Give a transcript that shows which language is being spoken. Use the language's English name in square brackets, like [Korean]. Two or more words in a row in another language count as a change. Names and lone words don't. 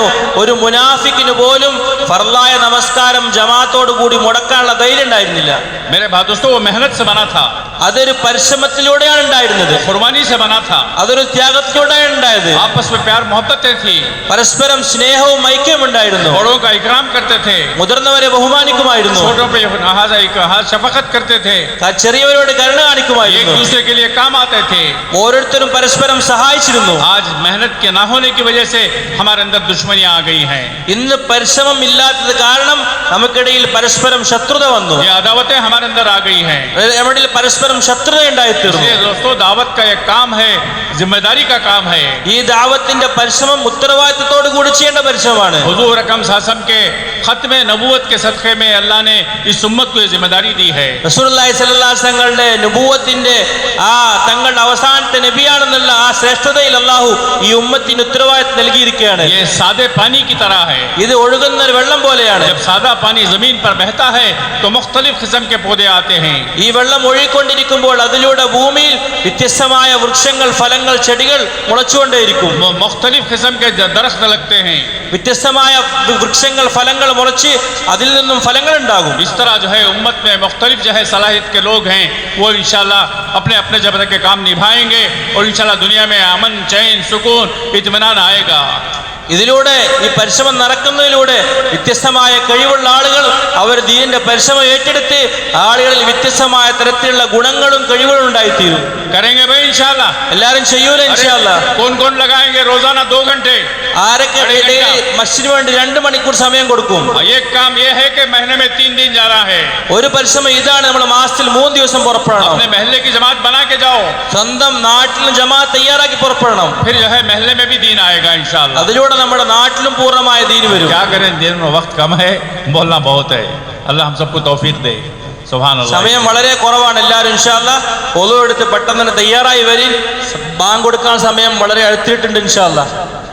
[Malayalam] ഒരു മുനാഫിക്കിന് പോലും ഫർളായ നമസ്കാരം ജമാഅത്തോടു കൂടി മുടക്കാനുള്ള ധൈര്യം ഉണ്ടായിരുന്നില്ല. [Hindi] मेरे भाई दोस्तों, वो मेहनत से बना था. [Malayalam] അതൊരു പരിശ്രമത്തിലൂടെയാണ് ഉണ്ടായിരുന്നത്, [Hindi] कुर्बानी से बना था, [Malayalam] അതൊരു ത്യാഗത്തിലൂടെയാണ് ഉണ്ടായത്. [Hindi] आपस में प्यार मोहब्बतें थी, [Malayalam] പരസ്പരം സ്നേഹവും ഐക്യവും ഉണ്ടായിരുന്നു, [Hindi] बड़ों का इकराम करते थे, [Malayalam] മുതിർന്നവരെ ബഹുമാനിക്കുമായിരുന്നു, [Hindi] छोटों पे शफकत करते थे, [Malayalam] ചെറിയവരോട് കരുണ [Hindi] एक [Malayalam] കാണിക്കുമായിരുന്നു, [Hindi] दूसरे के लिए काम आते थे. [Malayalam] ഓരോരുത്തരും പരസ്പരം സഹായിച്ചിരുന്നു. [Hindi] आज मेहनत के ना होने की वजह से हमारे अंदर दुश्मनियां आ गई हैं. [Malayalam] ഇന്ന് പരിശ്രമം ഇല്ലാത്തത് കാരണം നമുക്കിടയിൽ പരസ്പരം ശത്രുത വന്നു, [Hindi] ये अदावतें हमारे अंदर आ गई हैं. [Malayalam] നമ്മുടെ പരസ്പരം ശത്രുത ഉണ്ടായിത്തീർന്നു. [Hindi] इसलिए दोस्तों, दावत का एक काम है, जिम्मेदारी का काम है. [Malayalam] ഈ ദാവത്തിന്റെ പരിശ്രമം ഉത്തരവാദിത്തത്തോടു കൂടി ചെയ്യേണ്ട പരിശ്രമമാണ്. [Hindi] हुजूर अकरम [Arabic] صلى الله عليه وسلم [Hindi] के खत्म नबूवत के सदक़े में अल्लाह ने इस उम्मत को ये जिम्मेदारी दी है. [Malayalam] റസൂലുള്ളാഹി [Arabic] صلى الله عليه [Malayalam] വസല്ലമയുടെ നുബുവത്തിന്റെ തങ്ങളുടെ അവസാനത്തെ നബിയാണെന്നുള്ള ആ ശ്രേഷ്ഠതയിൽ അല്ലാഹു ഈ ഉമ്മത്തിന് ഉത്തരവാദിത്തം നൽകിയിരിക്കുകയാണ്. [Hindi] ये सादे पानी की तरह है. [Malayalam] ഇത് ഒഴുകുന്ന ഒരു വെള്ളം പോലെയാണ്. [Hindi] जब सादा पानी जमीन पर बहता है तो मुख्तलिफ किस्म के पौधे आते हैं. [Malayalam] ഈ വെള്ളം ഒഴുകിക്കൊണ്ടിരിക്കുമ്പോൾ അതിലൂടെ ഭൂമിയിൽ വ്യത്യസ്തമായ വൃക്ഷങ്ങൾ, ഫലങ്ങൾ, ചെടികൾ മുളച്ചുകൊണ്ടേയിരിക്കും. [Hindi] मुख्तलिफ किस्म के दरख्त लगते हैं. [Malayalam] വ്യത്യസ്തമായ വൃക്ഷങ്ങൾ, ഫലങ്ങൾ മുളച്ച് അതിൽ നിന്നും ഫലങ്ങൾ ഉണ്ടാകും. [Hindi] इस तरह जो है उम्मत में मुख्तलिफ जो है सलाहियत के लोग हैं, वो इंशाल्लाह अपने अपने जबरदस्त के काम निभाएंगे और इंशाल्लाह दुनिया में अमन, चैन, सुकून, इत्मीनान आएगा. [Malayalam] ഇതിലൂടെ, ഈ പരിശ്രമം നടക്കുന്നതിലൂടെ വ്യത്യസ്തമായ കഴിവുള്ള ആളുകൾ അവർ ദീനിന്റെ പരിശ്രമം ഏറ്റെടുത്ത് ആളുകളിൽ വ്യത്യസ്തമായ തരത്തിലുള്ള ഗുണങ്ങളും കഴിവുകളും ഉണ്ടായിത്തീരും. [Hindi] करेंगे भाई इंशाल्लाह. [Malayalam] എല്ലാരും ചെയ്യൂല ഇൻഷാല്ലാ. [Hindi] कौन कौन लगाएंगे रोजाना 2 घंटे? [Malayalam] ആരൊക്കെ മസ്ജിദിന് വേണ്ടി 2 മണിക്കൂർ സമയം കൊടുക്കും? [Hindi] एक काम ये है कि महीने में 3 दिन जा रहा है. [Malayalam] ഒരു പരിശ്രമം ഇതാണ്, നമ്മൾ മാസത്തിൽ 3 ദിവസം പുറപ്പെടണം. [Hindi] अपने महल्ले की जमात बना के जाओ. [Malayalam] സ്വന്തം നാട്ടിലും ജമാഅത്ത് തയ്യാറാക്കി പുറപ്പെടണം. [Hindi] फिर जो है महल्ले में भी दीन आएगा इंशाल्लाह. [Malayalam] അതിലൂടെ നമ്മുടെ നാട്ടിലും പൂർണ്ണമായ ദീൻ വരും. [Hindi] क्या करें, दिन में वक्त कम है, बोलना बहुत है. अल्लाह हम सबको तौफीक दे. [Arabic] سبحان الله. [Malayalam] സമയം വളരെ കുറവാണ്. എല്ലാവരും ഇൻഷാല്ലാ ഒളു എടുത്ത് പെട്ടെന്ന് തന്നെ തയ്യാറായി വരിൻ. ബാങ്ക് കൊടുക്കാൻ സമയം വളരെ അടുത്തിട്ടുണ്ട് ഇൻഷാല്ലാ.